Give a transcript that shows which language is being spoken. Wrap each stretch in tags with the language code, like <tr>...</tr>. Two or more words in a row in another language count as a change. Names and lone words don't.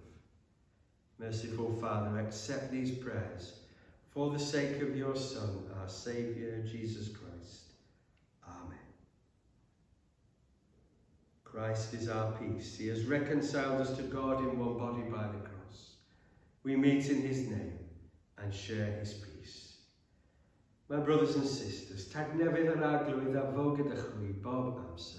<en>Merciful Father, accept these prayers for the sake of your Son, our Saviour, Jesus Christ. Amen. Christ is our peace. He has reconciled us to God in one body by the cross. We meet in his name and share his peace. My brothers and sisters,</en> <cy>tag newydd yr arglwydd a fo gyda chwi bob amser.</cy>